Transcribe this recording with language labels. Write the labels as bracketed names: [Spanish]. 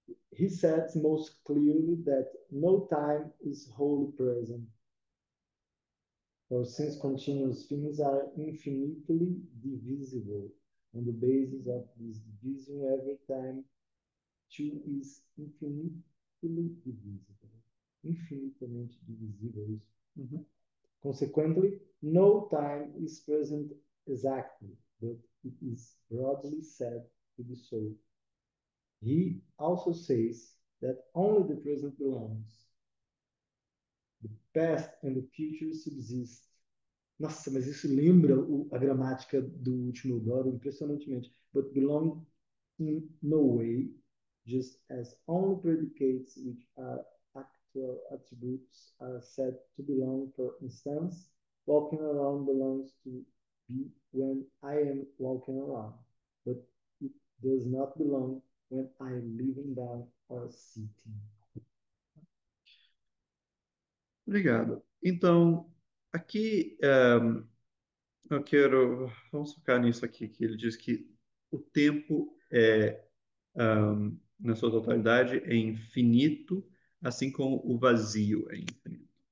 [English] He says most clearly that no time is wholly present, for since continuous things are infinitely divisible, on the basis of this division, every time too is infinitely divisible. [Portuguese] Infinitamente divisível isso. Uhum. [English] Consequently, no time is present exactly, but it is broadly said to be so. He also says that only the present belongs. The past and the future subsist. [Portuguese] Nossa, mas isso lembra a gramática do último Doro impressionantemente. [English] But belong in no way, just as only predicates which are actual attributes are said to belong. For instance, walking around belongs to be when I am walking around, but it does not belong when I am lying down or sitting. [Portuguese] Obrigado. Então, aqui vamos focar nisso aqui, que ele diz que o tempo na sua totalidade é infinito, assim como o vazio é infinito.